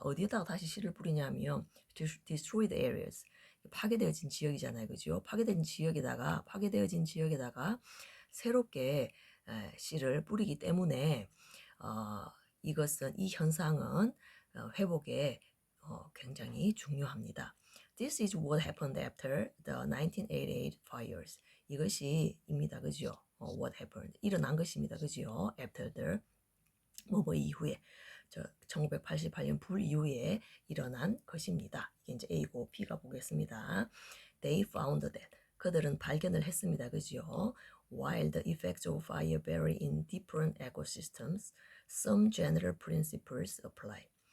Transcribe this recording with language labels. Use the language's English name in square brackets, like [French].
[Korean] 어디에다가 다시 씨를 뿌리냐면 [English] destroyed areas [Korean] 파괴되어진 지역이잖아요, 그죠? 파괴되어진 지역에다가 새롭게 씨를 뿌리기 때문에 이것은 이 현상은 회복에 굉장히 중요합니다. [English] This is what happened after the 1988 fires. [Korean] 이것이입니다, 그죠? [English] What happened? [Korean] 일어난 것입니다, 그죠? After the 뭐 이후에 1988년 불 이후에 일어난 것입니다. 이게 이제 A고 B가 보겠습니다. [English] They found that [Korean] 그들은 발견을 했습니다, 그죠? [English] While the effects of fire vary in different ecosystems, some general principles apply.